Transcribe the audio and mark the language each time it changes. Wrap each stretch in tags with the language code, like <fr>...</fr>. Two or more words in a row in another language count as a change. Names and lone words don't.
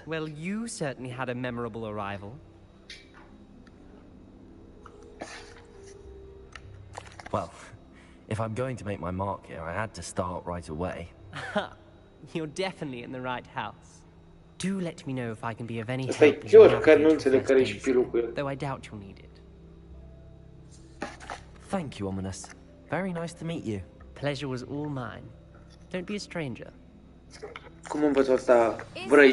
<en>Well, you certainly had a memorable arrival. Well, if I'm going to make my mark here, I had to start right away. You're definitely in the right house. Do let me know if I can be of any help.</en> <ro>Asta e chiar care nu înțeleg care e șpilul cu el.</ro> <en>Though I doubt you'll need it. Thank you, Ominous. Very nice to meet you. Pleasure was all mine. Don't be a stranger.</en> <ro>Cum învăț asta vrăi?</ro>